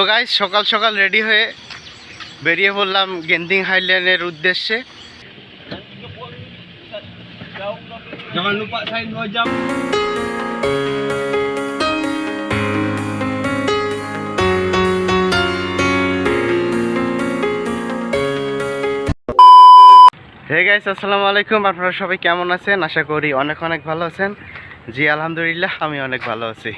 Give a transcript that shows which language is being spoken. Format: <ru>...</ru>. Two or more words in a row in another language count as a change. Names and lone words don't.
<bn>গাইস সকাল সকাল রেডি হয়ে বেরিয়ে পড়লাম গেন্দিং হাইল্যান্ডের উদ্দেশ্যে।</bn> <ms>Jangan lupa sign 2 jam.</ms> <bn>হে গাইস</bn> <ar>السلام عليكم,</ar> <bn>আপনারা সবাই কেমন আছেন? আশা করি অনেক ভালো আছেন। জি আলহামদুলিল্লাহ, আমি অনেক ভালো আছি।</bn>